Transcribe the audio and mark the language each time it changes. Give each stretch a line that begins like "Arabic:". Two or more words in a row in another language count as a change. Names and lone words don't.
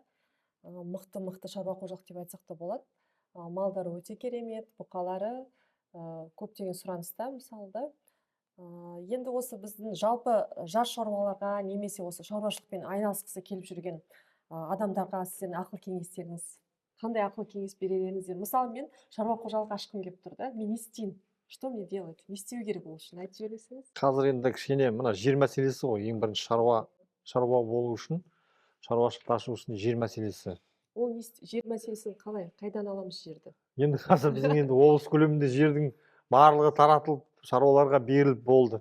Kazakh: Мықты шаруа қожалық деп айтсақ та болады. Малдары өте керемет, бұқалары көптеген сұраныста, мысалы да. Енді осы біздің жалпы жас шаруаларға немесе осы шаруашылықпен айналысқысы келіп жүрген адамдарға сіздердің ақыл кеңестеріңіз, қандай ақыл кеңес берер едіңіздер? Мысалы, мен шаруа қожалық ашқым келіп тұр да, мен не істеймін?
Russian: Что мне делать?
Kazakh: Не істеу керек ол үшін айтып жібересіңіз? Қазір енді кішкене мына жер мәселесі ғой, ең бірінші шаруа болу үшін, шаруашылық ашу үшін жер мәселесі. Ол жер мәселесін қалай? Қайдан аламыз жерді? Енді қазір біздің енді облыс көлемінде жердің барлығы таратылып, шаруаларға беріліп болды.